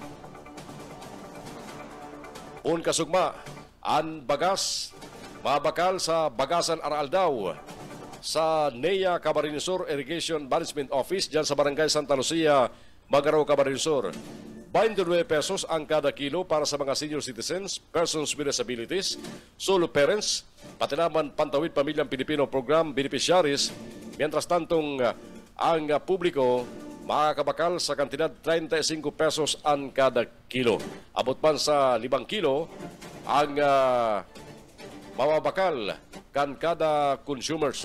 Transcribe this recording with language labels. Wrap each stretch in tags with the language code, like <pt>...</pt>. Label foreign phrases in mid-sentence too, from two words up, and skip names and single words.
<bik>Un kasugma, ang bagas mabakal sa Bagasan Aral daw sa NEA Camarines-Sur Irrigation Management Office dyan sa Barangay Santa Lucia, Magaraw, Camarines-Sur. 29 pesos ang kada kilo para sa mga</bik> <en>senior citizens, persons with disabilities, solo parents,</en> <bik>pati naman Pantawid Pamilyang Pilipino Program beneficiaries. Mientras tantong ang publiko makakabakal sa kantidad 35 pesos ang kada kilo. Abot man sa 5 kilo ang mawabakal kan kada consumers.</bik>